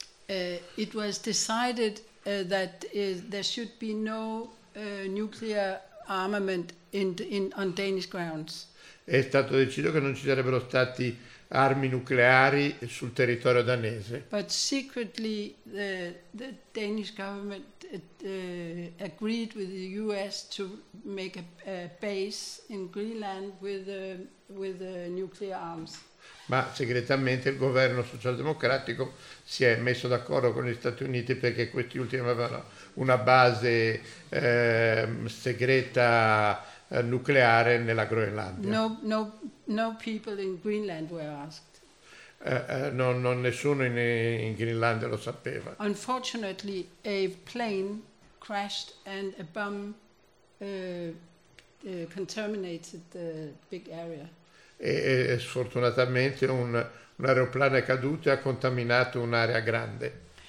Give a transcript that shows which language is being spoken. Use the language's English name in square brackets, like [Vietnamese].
[English] It was decided that there should be no nuclear armament on Danish grounds. [Italian] È stato deciso che non ci sarebbero stati armi nucleari sul territorio danese. [English] But secretly the Danish government agreed with the US to make a base in Greenland with nuclear arms. [Italian] Ma segretamente il governo socialdemocratico si è messo d'accordo con gli Stati Uniti perché questi ultimi avevano una base segreta nucleare nella Groenlandia. [English] No people in Greenland were asked. [Italian] Non nessuno in Greenland lo sapeva. [English] Unfortunately, a plane crashed and a bomb contaminated the big area. [Italian] E sfortunatamente un aeroplano è caduto e ha contaminato un'area grande.